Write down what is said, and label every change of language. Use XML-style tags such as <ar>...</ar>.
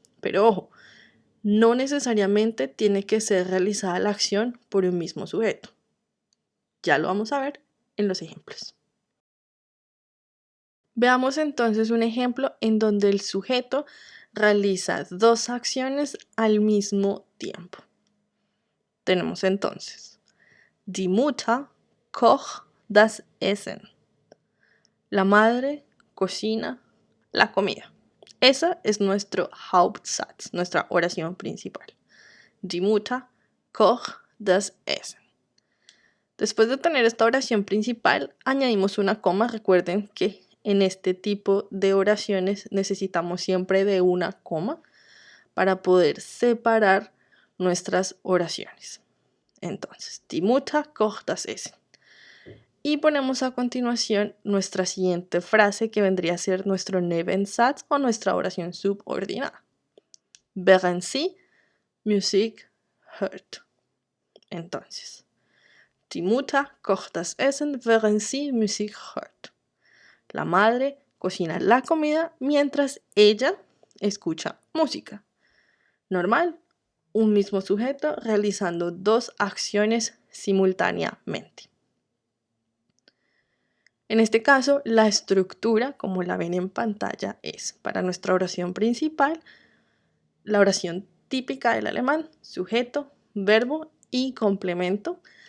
<es>Pero ojo, no necesariamente tiene que ser realizada la acción por un mismo sujeto. Ya lo vamos a ver en los ejemplos. Veamos entonces un ejemplo en donde el sujeto realiza dos acciones al mismo tiempo. Tenemos entonces,</es> <de>die Mutter kocht das Essen.</de> <es>La madre cocina la comida. Esa es nuestro Hauptsatz, nuestra oración principal.</es> <de>Die Mutter kocht das Essen.</de> <es>Después de tener esta oración principal, añadimos una coma. Recuerden que en este tipo de oraciones necesitamos siempre de una coma para poder separar nuestras oraciones. Entonces,</es> <de>die Mutter kocht das Essen.</de> <es>Y ponemos a continuación nuestra siguiente frase que vendría a ser nuestro Nebensatz o nuestra oración subordinada.</es> <de>Während sie Musik hört.</de> <es>Entonces,</es> <de>die Mutter kocht das Essen, während sie Musik hört.</de> <es>La madre cocina la comida mientras ella escucha música. Normal, un mismo sujeto realizando dos acciones simultáneamente. En este caso, la estructura, como la ven en pantalla, es para nuestra oración principal, la oración típica del alemán, sujeto, verbo y complemento.</es>